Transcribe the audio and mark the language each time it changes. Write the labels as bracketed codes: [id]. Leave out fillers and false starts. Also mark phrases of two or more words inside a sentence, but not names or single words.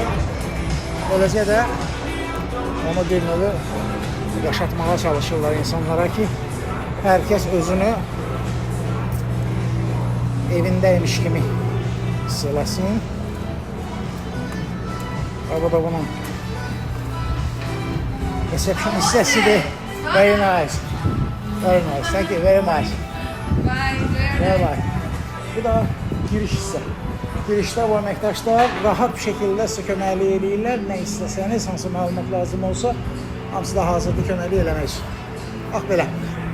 [az] Böylece de onu bir növü yaşatmaya çalışırlar insanlara ki herkes özünü evindeymiş kimi hiss eləsin. Bu da bunun reception hissəsidir. [en] Very nice. Very nice. Thank you very much. Bye bye. [az] Bu da giriş hissə. Girişdə bu əməkdaşlar rahat bir şəkildə sizə köməklik edirlər. Nə istəsəniz, hansı məlumat lazım olsa, hamısı da hazırdır köməklik eləmək üçün. Bax belə.